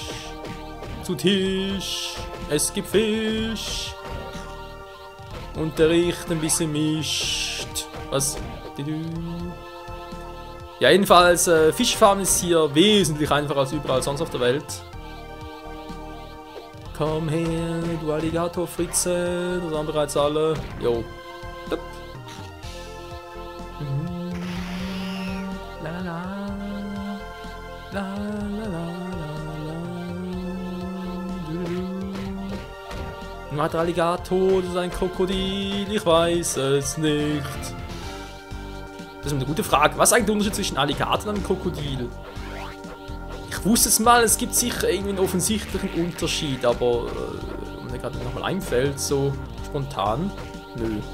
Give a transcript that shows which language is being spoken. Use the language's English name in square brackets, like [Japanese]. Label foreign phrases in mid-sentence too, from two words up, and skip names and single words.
[German] Zu Tisch. Es gibt Fisch. Und der riecht ein bisschen mischt. Was? Ja, jedenfalls, Fischfarm ist hier wesentlich einfacher als überall sonst auf der Welt. Komm her, du Alligator-Fritze, das haben bereits alle. Jo. La la la. La la la la. Nur hat der Alligator, das ist ein Krokodil, ich weiß es nicht. Das ist eine gute Frage. Was ist eigentlich der Unterschied zwischen Alligator und einem Krokodil? Ich wusste es mal, es gibt sicher irgendwie einen offensichtlichen Unterschied, aber wenn mir gerade nochmal einfällt, so spontan, nö.